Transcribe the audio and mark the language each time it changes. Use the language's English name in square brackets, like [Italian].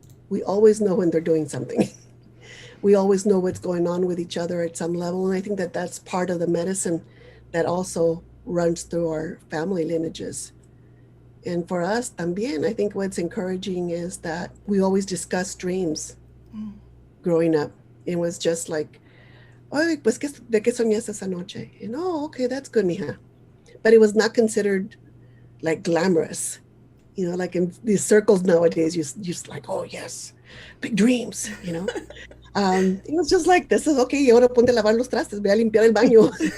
[English] We always know when they're doing something. We always know what's going on with each other at some level. And I think that that's part of the medicine that also runs through our family lineages. And for us también, I think what's encouraging is that we always discuss dreams growing up. It was just like, [Spanish] "Ay, pues, ¿de qué soñaste esa noche?" [English] And, "Oh, okay, that's good, mija." But it was not considered like glamorous. Like in these circles nowadays, you just like, "Oh, yes, big dreams," It was just like, this is okay, [Spanish] y ahora ponte a lavar los trastes, ve a limpiar el baño.